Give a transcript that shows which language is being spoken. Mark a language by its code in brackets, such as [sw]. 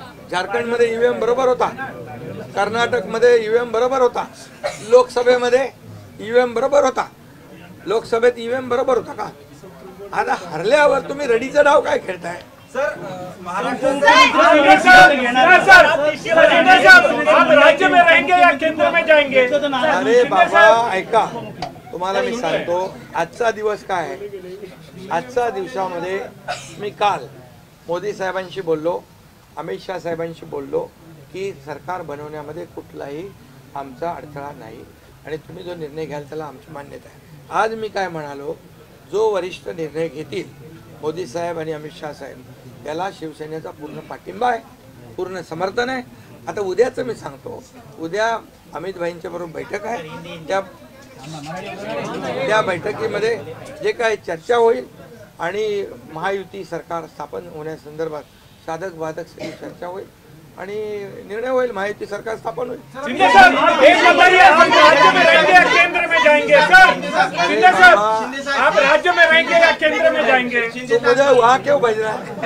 [mr] झारखंडमध्ये ईव्हीएम बरोबर होता, कर्नाटकमध्ये ईव्हीएम बरोबर होता, लोकसभेमध्ये ईव्हीएम बरोबर होता, लोकसभेत ईव्हीएम बरोबर होता का? आता हरल्यावर तुम्ही रडीचा डाव काय खेळताय? [hi] आप राज्य में रहेंगे या केंद्र में जाएंगे? [mr] अरे बाबा ऐका, तुम्हाला मी सांगतो आजचा दिवस काय आहे. आजच्या दिवसामध्ये मी काल मोदी साहेबांशी बोललो, अमित शाह साहेबांशी बोललो की सरकार बनवण्यामध्ये कुठलाही आमचा अडथळा नाही आणि तुम्ही जो निर्णय घ्याल त्याला आमची मान्यता आहे. आज मी काय म्हणालो, जो वरिष्ठ निर्णय घेतील मोदी साहेब आणि अमित शाह साहेब त्याला शिवसेनेचा पूर्ण पाठिंबा आहे, पूर्ण समर्थन आहे. आता उद्याचं मी सांगतो, उद्या अमित भाईंच्या बरोबर बैठक आहे. त्या बैठकीमध्ये जे काय चर्चा होईल आणि महायुती सरकार स्थापन होण्यासंदर्भात साधक बाधक सगळी चर्चा होईल आणि निर्णय होईल, महायुती सरकार स्थापन होईल. [hi] शिंदे साहब, एक बताइए, आप राज्य में रहेंगे या केंद्र में जाएंगे? सर शिंदे साहब, आप राज्य में रहेंगे या केंद्र में जाएंगे? तो मुझे वहाँ क्यों भेजना है?